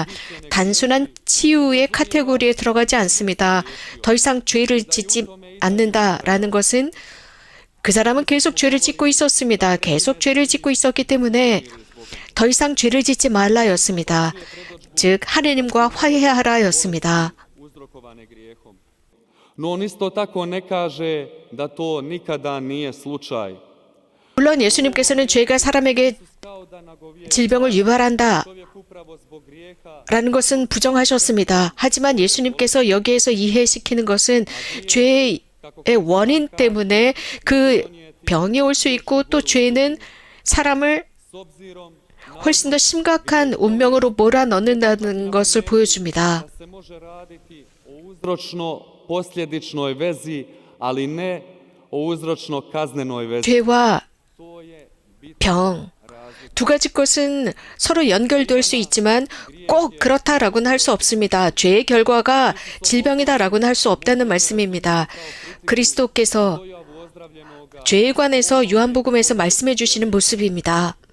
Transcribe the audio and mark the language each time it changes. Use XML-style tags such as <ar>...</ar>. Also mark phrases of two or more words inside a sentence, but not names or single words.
<ko>단순한 치유의 카테고리에 들어가지 않습니다. 더 이상 죄를 짓지 않는다라는 것은 그 사람은 계속 죄를 짓고 있었습니다. 계속 죄를 짓고 있었기 때문에 더 이상 죄를 짓지 말라였습니다. 즉 하느님과 화해하라였습니다.</ko> <bs>No on isto tako ne kaže da to nikada nije slučaj.</bs> <ko>물론 예수님께서는 죄가 사람에게 질병을 유발한다 라는 것은 부정하셨습니다. 하지만 예수님께서 여기에서 이해시키는 것은 죄의 원인 때문에 그 병이 올 수 있고 또 죄는 사람을 훨씬 더 심각한 운명으로 몰아넣는다는 것을 보여줍니다.</ko> <bs>uzročno-posljedičnoj vezi, ali ne o uzročno-kaznenoj vezi.</bs> <ko>죄와 병, 두 가지 것은 서로 연결될 수 있지만 꼭 그렇다라고는 할 수 없습니다. 죄의 결과가 질병이다라고는 할 수 없다는 말씀입니다. 그리스도께서 죄에 관해서 요한복음에서 말씀해 주시는 모습입니다.</ko>